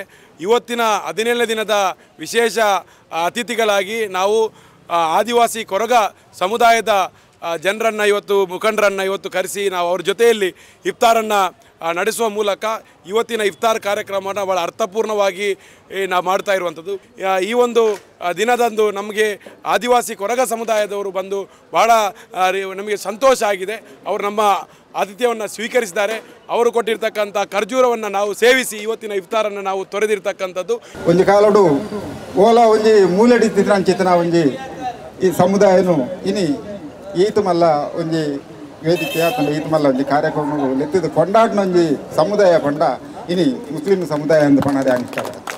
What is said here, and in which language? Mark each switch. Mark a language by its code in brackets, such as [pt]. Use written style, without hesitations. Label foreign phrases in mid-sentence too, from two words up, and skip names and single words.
[kn] ಇವತ್ತಿನ 17ನೇ ದಿನದ ವಿಶೇಷ ಅತಿಥಿಗಳಾಗಿ ನಾವು ಆದಿವಾಸಿ ಕೊರಗ ಸಮುದಾಯದ ಜನರನ್ನು ಮುಖಂಡರನ್ನು ಕರೆಸಿ ನಾವು ಅವ್ರ ಜೊತೆಯಲ್ಲಿ ಇಫ್ತಾರನ್ನು ನಡೆಸುವ ಮೂಲಕ ಇವತ್ತಿನ ಇಫ್ತಾರ್ ಕಾರ್ಯಕ್ರಮವನ್ನು ಭಾಳ ಅರ್ಥಪೂರ್ಣವಾಗಿ ನಾವು ಮಾಡ್ತಾ ಇರುವಂಥದ್ದು. ಈ ಒಂದು ದಿನದಂದು ನಮಗೆ ಆದಿವಾಸಿ ಕೊರಗ ಸಮುದಾಯದವರು ಬಂದು ಭಾಳ ನಮಗೆ ಸಂತೋಷ ಆಗಿದೆ. ಅವರು ನಮ್ಮ ಆತಿಥ್ಯವನ್ನು ಸ್ವೀಕರಿಸಿದ್ದಾರೆ. ಅವರು ಕೊಟ್ಟಿರ್ತಕ್ಕಂಥ ಖರ್ಜೂರವನ್ನು ನಾವು ಸೇವಿಸಿ ಇವತ್ತಿನ ಇಫ್ತಾರನ್ನು ನಾವು ತೊರೆದಿರ್ತಕ್ಕಂಥದ್ದು. [tcy] ಒಂಜಿ ಕಾಲಡು ಓಲ ಒಂಜಿ ಮೂಲೆಡಿ ತಿಂಚಿತನ ಒಂಜಿ ಈ ಸಮುದಾಯನು ಇನಿ ಈತ ಮಲ್ಲ ಒಂಜಿ ವೇದಿಕೆ ಆತಂಡ ಈತ ಮಲ್ಲ ಒಂಜಿ ಕಾರ್ಯಕ್ರಮ ಲೆತ್ತಿದ ಕೊಂಡಾಡಿನ ಒಂಜಿ ಸಮುದಾಯ ಪಂಡ ಇನಿ ಮುಸ್ಲಿಂ ಸಮುದಾಯ [kn] ಎಂದು ಪಣದೆ ಆಗಿರ್ತಾರೆ.